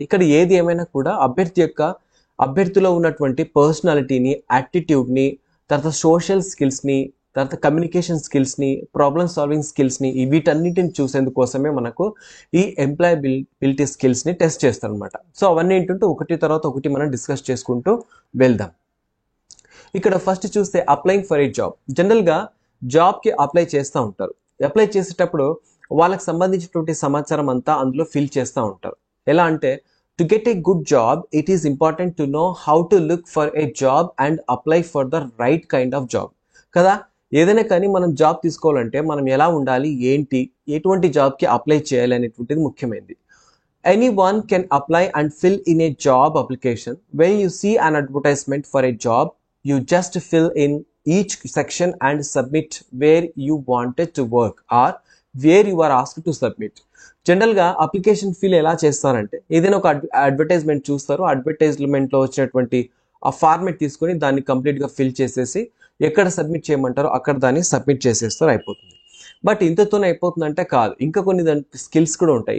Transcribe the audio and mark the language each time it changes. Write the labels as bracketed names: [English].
[Telugu] ఇక్కడ ఏది ఏమైనా కూడా అభ్యర్థిలో ఉన్నటువంటి పర్సనాలిటీని, యాటిట్యూడ్ని, తర్వాత సోషల్ స్కిల్స్ని, తర్వాత కమ్యూనికేషన్ స్కిల్స్ని, ప్రాబ్లమ్ సాల్వింగ్ స్కిల్స్ని, వీటన్నిటిని చూసేందుకోసమే మనకు ఈ ఎంప్లాయబిలిటీ స్కిల్స్ని టెస్ట్ చేస్తారనమాట. సో అవన్నీ ఏంటంటే ఒకటి తర్వాత ఒకటి మనం డిస్కస్ చేసుకుంటూ వెళ్దాం. ఇక్కడ ఫస్ట్ చూస్తే [English] Applying for a job. [Telugu] జనరల్గా జాబ్కి అప్లై చేస్తూ ఉంటారు. అప్లై చేసేటప్పుడు వాళ్ళకి సంబంధించినటువంటి సమాచారం అంతా అందులో ఫిల్ చేస్తూ ఉంటారు. ఎలా అంటే, [English] to get a good job, it is important to know how to look for a job and apply for the right kind of job. [Telugu] కదా, ఏదైనా కానీ మనం జాబ్ తీసుకోవాలంటే మనం ఎలా ఉండాలి, ఏంటి, ఎటువంటి జాబ్కి అప్లై చేయాలి అనేటువంటిది ముఖ్యమైనది. [English] Anyone can apply and fill in a job application. When you see an advertisement for a job, you just fill in each section and submit where you wanted to work or where you are asked to submit. [Telugu] జనరల్గా application fill ఎలా చేస్తారంటే, ఏదైనా ఒక advertisement చూస్తారు, అడ్వర్టైజ్మెంట్లో వచ్చినటువంటి ఆ format తీసుకొని దాన్ని కంప్లీట్గా ఫిల్ చేసేసి ఎక్కడ సబ్మిట్ చేయమంటారో అక్కడ దాన్ని సబ్మిట్ చేసేస్తారు, అయిపోతుంది. బట్ ఇంతతోనే అయిపోతుందంటే కాదు, ఇంకా కొన్ని దానికి స్కిల్స్ కూడా ఉంటాయి.